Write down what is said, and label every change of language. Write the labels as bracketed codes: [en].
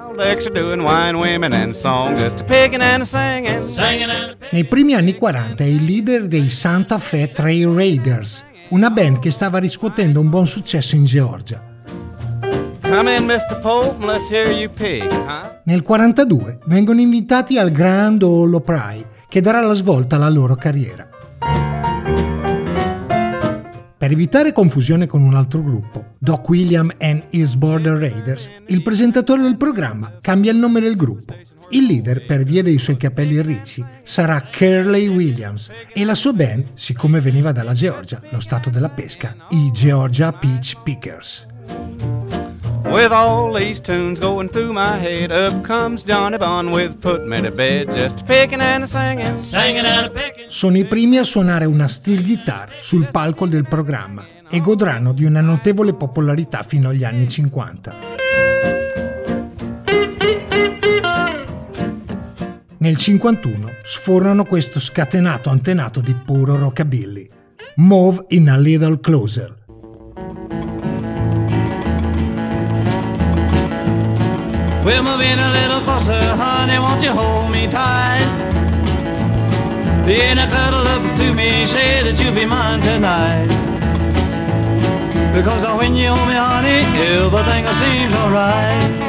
[en] bootlegs are doing wine, women and songs, just a picking and a singing, singing and a picking. [it] Nei primi anni 40 è il leader dei Santa Fe Trail Raiders, una band che stava riscuotendo un buon successo in Georgia. [en] Come in, Mr. Pope, let's hear you pick, huh? [it] Nel 42 vengono invitati al Grand Ole Opry, che darà la svolta alla loro carriera. Per evitare confusione con un altro gruppo, Doc William and His Border Raiders, il presentatore del programma cambia il nome del gruppo. Il leader, per via dei suoi capelli ricci, sarà Curly Williams e la sua band, siccome veniva dalla Georgia, lo stato della pesca, i Georgia Peach Pickers. [en] With all these tunes going through my head, up comes Johnny Bond with Put Me to Bed, just picking and singing, singing and picking. [it] Sono i primi a suonare una steel guitar sul palco del programma e godranno di una notevole popolarità fino agli anni 50. Nel 51 sfornano questo scatenato antenato di puro rockabilly, Move in a Little Closer. [en] We're moving a little closer, honey, won't you hold me tight? In a cuddle up to me, say that you'll be mine tonight. Because when you hold me, honey, everything seems alright.